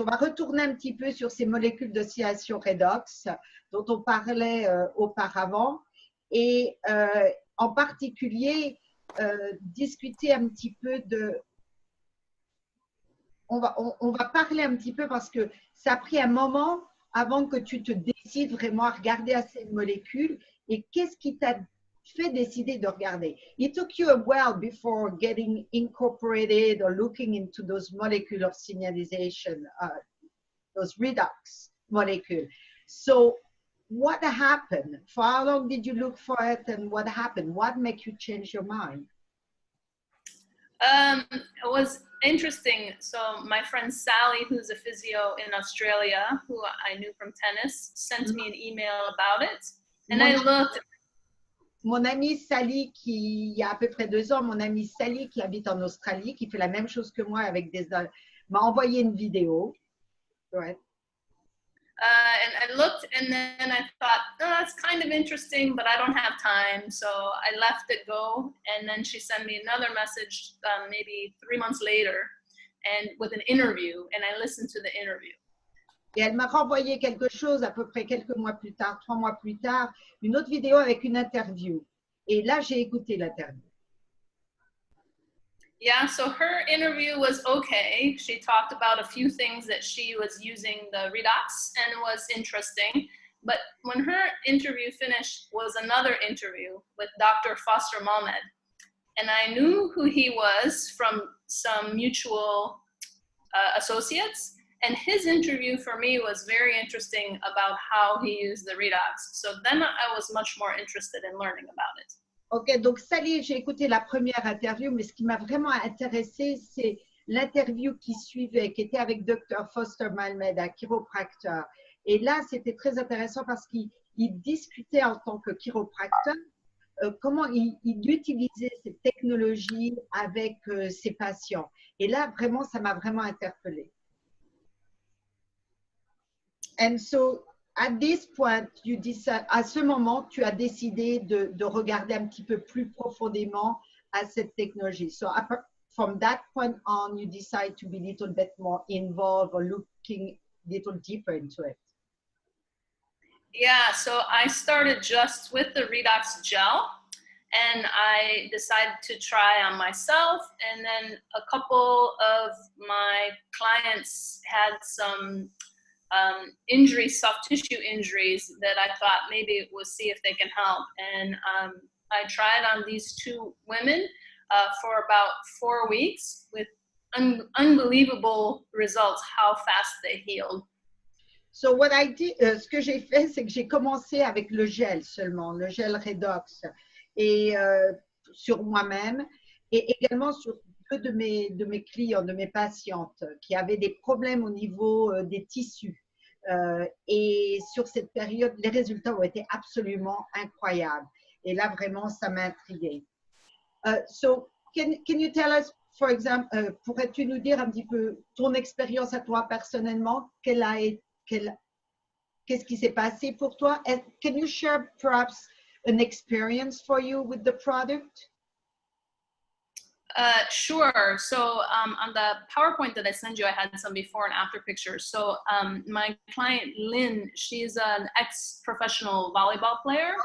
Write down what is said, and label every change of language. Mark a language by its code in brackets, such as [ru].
[fr] On va retourner un petit peu sur ces molécules d'oscillation redox dont on parlait auparavant et en particulier discuter un petit peu de… On va parler un petit peu parce que ça a pris un moment avant que tu te décides vraiment à regarder à ces molécules et qu'est-ce qui t'a fait décider de regarder. [en] It took you a while before getting incorporated or looking into those molecules of signalization, those redox molecules. So what happened? For how long did you look for it and what happened? What made you change your mind? It was interesting. So my friend Sally, who's a physio in Australia, who I knew from tennis, sent me an email about it. And I looked. [fr] Mon amie Sally, il y a à peu près 2 ans, mon amie Sally qui habite en Australie, qui fait la même chose que moi avec m'a envoyé une vidéo. Ouais. [en] And I looked and then I thought, oh, that's kind of interesting, but I don't have time. So I left it go. And then she sent me another message maybe 3 months later and with an interview. And I listened to the interview. [fr] Et elle m'a renvoyé quelque chose à peu près quelques mois plus tard, 3 mois plus tard, une autre vidéo avec une interview. Et là, j'ai écouté l'interview. [en] Yeah, so her interview was okay. She talked about a few things that she was using the redox and was interesting. But when her interview finished was another interview with Dr. Foster Mohamed. And I knew who he was from some mutual associates. And his interview for me was very interesting about how he used the redox. So then I was much more interested in learning about it. [fr] Ok, donc Sally, j'ai écouté la première interview, mais ce qui m'a vraiment intéressé, c'est l'interview qui suivait, qui était avec Dr. Foster Mohamed, un chiropracteur. Et là, c'était très intéressant parce qu'il discutait en tant que chiropracteur comment il utilisait cette technologie avec ses patients. Et là, vraiment, ça m'a vraiment interpellée. [en] And so, at this point, [fr] à ce moment, tu as décidé de regarder un petit peu plus profondément à cette technologie. [en] So, from that point on, you decide to be a little bit more involved or looking a little deeper into it. Yeah, so I started just with the redox gel and I decided to try on myself. And then a couple of my clients had some injuries, soft tissue injuries that I thought maybe we'll see if they can help. And I tried on these 2 women for about 4 weeks with unbelievable results, how fast they healed. So what I did, [fr] ce que j'ai fait, c'est que j'ai commencé avec le gel seulement, le gel redox, et sur moi-même, et également sur 2 de mes clients, de mes patientes, qui avaient des problèmes au niveau des tissus. Et sur cette période, les résultats ont été absolument incroyables. Et là, vraiment, ça m'a intriguée. [en] So, can you tell us, for example, [fr] pourrais-tu nous dire un petit peu ton expérience à toi personnellement? Qu'est-ce qui s'est passé pour toi? [en] And can you share perhaps an experience for you with the product? Sure. So on the PowerPoint that I sent you, I had some before and after pictures. So my client Lynn, she's an ex-professional volleyball player.